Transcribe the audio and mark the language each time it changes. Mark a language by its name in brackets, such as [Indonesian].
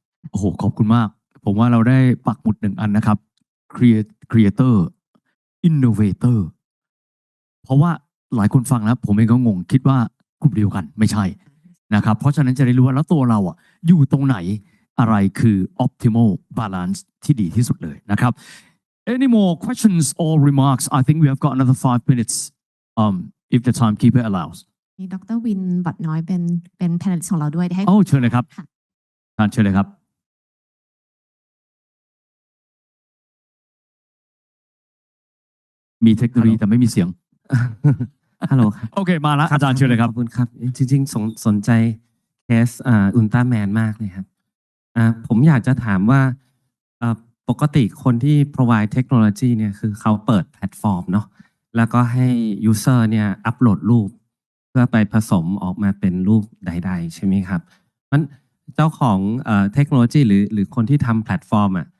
[Thai] โอ้โหขอบคุณมากผมว่าเราได้ปักหมุดหนึ่งอันนะครับ creator innovator เพราะว่าหลายคนฟังแล้วผมเองก็งงคิดว่ากลุ่มเดียวกันไม่ใช่นะครับเพราะฉะนั้นจะได้รู้ว่าแล้วตัวเราอ่ะอยู่ตรงไหนอะไรคือ optimal balance ที่ดีที่สุดเลยนะครับ [English] Any more questions or remarks? I think we have got another 5 minutes if the timekeeper allows [Thai] มีดร. วินบัตน้อยเป็นแพนลิสต์ของเราด้วยให้ เชิญเลยครับเชิญเลยครับมีเทคโนโลยีแต่ไม่มีเสียง ฮัลโหลครับ โอเคมาแล้วอาจารย์เชิญเลยครับ ขอบคุณครับจริงๆสนใจเคสอุลตร้าแมนมากเลยครับผมอยากจะถามว่าปกติคนที่ provide เทคโนโลยีเนี่ยคือเขาเปิดแพลตฟอร์มเนาะแล้วก็ให้ user เนี่ยอัปโหลดรูปเพื่อไปผสมออกมาเป็นรูปใดๆใช่ไหมครับมันเจ้าของเทคโนโลยีหรือคนที่ทำแพลตฟอร์ม